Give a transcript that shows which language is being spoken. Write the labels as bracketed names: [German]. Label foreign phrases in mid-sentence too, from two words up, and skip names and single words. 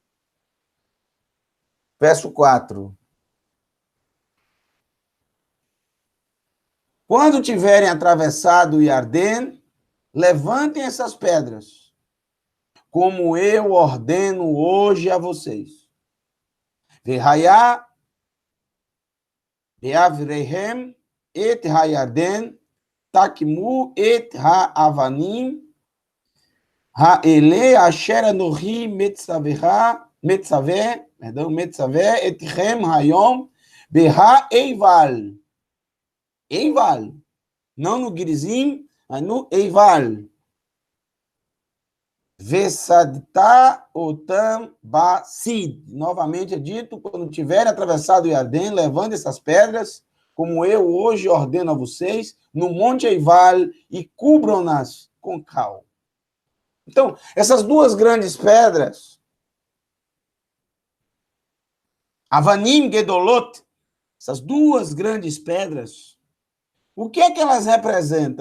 [Portuguese] Verso 4. Quando tiverem atravessado o Iardém, levantem essas pedras, como eu ordeno hoje a vocês. [Hebrew] והיה בעברכם את הירדן תקימו את האבנים, האלה אשר אנכי מצוה אתכם היום, beha-Eival. Eival. [Portuguese] Não no Gerizim, mas no Eival. [Hebrew] ושדת אותם בשיד. [Portuguese] Novamente é dito, quando tiverem atravessado o Iardém, levando essas pedras, como eu hoje ordeno a vocês, no Monte Eival, e cubram-nas com cal. Então, essas 2 grandes pedras, [Hebrew] אבנים גדולות, [Portuguese] essas 2 grandes pedras, o que é que elas representam?